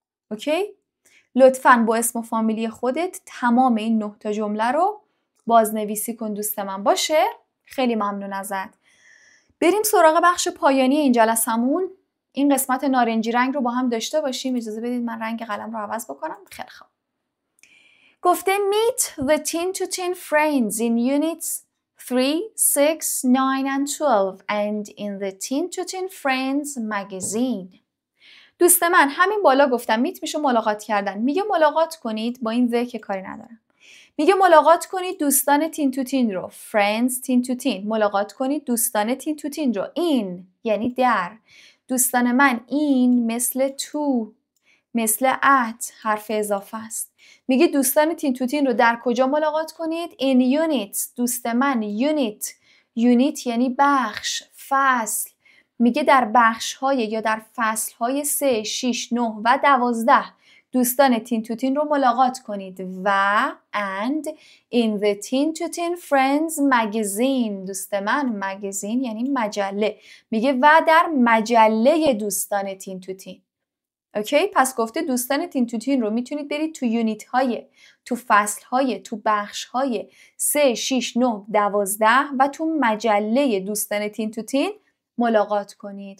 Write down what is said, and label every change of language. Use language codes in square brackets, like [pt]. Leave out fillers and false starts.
[fa] اوکی؟ لطفاً با اسم و فامیلی خودت تمام این 9 تا جمله رو بازنویسی کن دوست من. باشه؟ خیلی ممنون ازت. بریم سراغ بخش پایانی این جلسمون. این قسمت نارنجی رنگ رو با هم داشته باشیم. اجازه بدید من رنگ قلم رو عوض بکنم. خیلی خوب. [en] گفته meet the teen to teen friends in units 3, 6, 9 and 12 and in the teen to teen friends magazine. [fa] دوست من، همین بالا گفتم میت میشه ملاقات کردن. میگه ملاقات کنید، با این ذ که کاری ندارم. میگه ملاقات کنید دوستان تین تو تین رو. friends تین تو تین. ملاقات کنید دوستان تین تو تین رو. این یعنی در. دوستان من، این مثل تو، مثل ات حرف اضافه است. میگه دوستان تین تو تین رو در کجا ملاقات کنید؟ [en] in units. [fa] دوست من، unit یعنی بخش، فصل. میگه در بخش‌های یا در فصل‌های 3، 6، 9 و 12 دوستان تین تو تین رو ملاقات کنید. [en] و and in the teen to teen friends magazine. [fa] دوست من، مگزین یعنی مجله. میگه و در مجله دوستان تین تو تین. اوکی؟ پس گفته دوستان تین تو تین رو میتونید برید تو یونیت های، تو فصل های، تو بخش های 3، 6، 9، 12 و تو مجله دوستان تین تو تین ملاقات کنید.